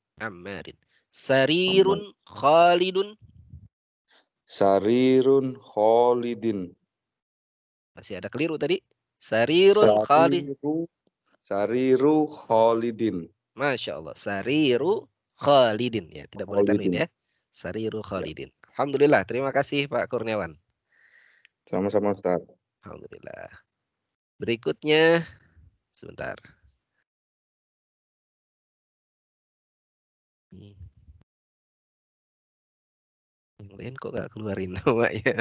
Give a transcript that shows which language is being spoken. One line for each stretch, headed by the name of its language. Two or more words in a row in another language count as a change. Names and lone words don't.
Arabic: سريرٌ خالدٌ. سريرٌ خالدٍ.
Indonesian: Masih ada keliru tadi.
Arabic: سريرٌ خالد. سريرُ خالدٍ. ما شاء الله. سريرُ خالدٍ.
Indonesian: Ya, tidak boleh tanwin ya.
Arabic: سريرُ خالدٍ. الحمد لله.
Indonesian: Terima kasih Pak Kurniawan. Sama-sama Ustaz. Alhamdulillah. Berikutnya, sebentar. Yang lain kok nggak keluarin namanya.